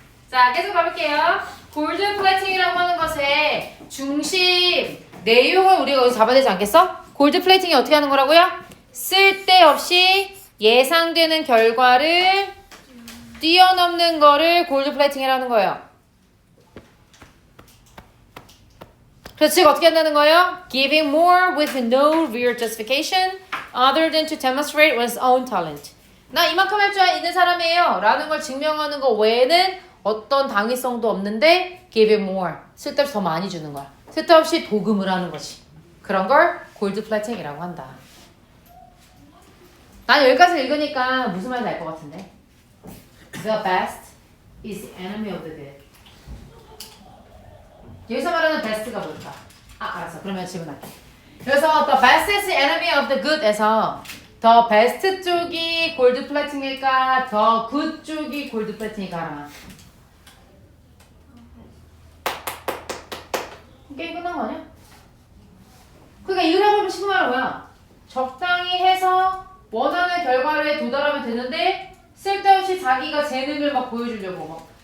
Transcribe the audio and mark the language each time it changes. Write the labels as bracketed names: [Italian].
[Korean] 자, 계속 가볼게요. 골드 플래팅이라고 하는 것의 중심 내용을 우리가 여기서 잡아야 되지 않겠어? 골드 플래팅이 어떻게 하는 거라고요? 쓸데없이 예상되는 결과를 뛰어넘는 거를 골드 플래팅이라는 거예요. 그래서 즉 어떻게 한다는 거예요? [English] Giving more with no real justification other than to demonstrate one's own talent. [Korean] 나 이만큼 할 줄 있는 사람이에요 라는 걸 증명하는 거 외에는 어떤 당위성도 없는데 [English] giving more. [Korean] 쓸데없이 더 많이 주는 거야. 쓸데없이 도금을 하는 거지. 그런 걸 골드 플래팅이라고 한다. 난 여기까지 읽으니까 무슨 말인지 알 것 같은데. [English] The best is the enemy of the good. [Korean] 여기서 말하는 best가 뭘까? 알았어. 그러면 질문할게. 그래서 [English] the best is the enemy of the good [Korean] 에서 the best 쪽이 골드 플래팅일까? [English] the good [Korean] 쪽이 골드 플래팅일까? 하나. 게임 끝난 거 아니야? 그러니까 이걸 해보면 싶은 말은 뭐야? 적당히 해서 원하는 결과를 도달하면 되는데 쓸데없이 자기가 재능을 막 보여주려고 막.